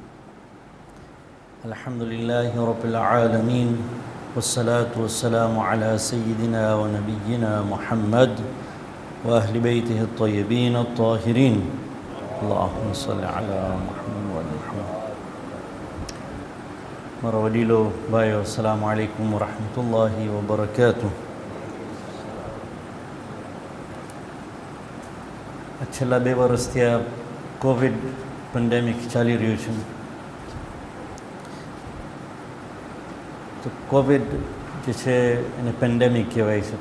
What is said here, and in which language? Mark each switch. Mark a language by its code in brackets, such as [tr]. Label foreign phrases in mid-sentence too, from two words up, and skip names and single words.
[ar] الحمد لله رب العالمين، والصلاة والسلام على سيدنا ونبينا محمد وأهل بيته الطيبين الطاهرين. اللهم صل على محمد وآل محمد. مروديلو بايو السلام عليكم ورحمة الله وبركاته. [gu] છેલ્લા 2 વર્ષથી આ [en] Covid pandemic [gu] ચાલી રહ્યું છે. તો કોવિડ જે છે એને પેન્ડેમિક કહેવાય છે.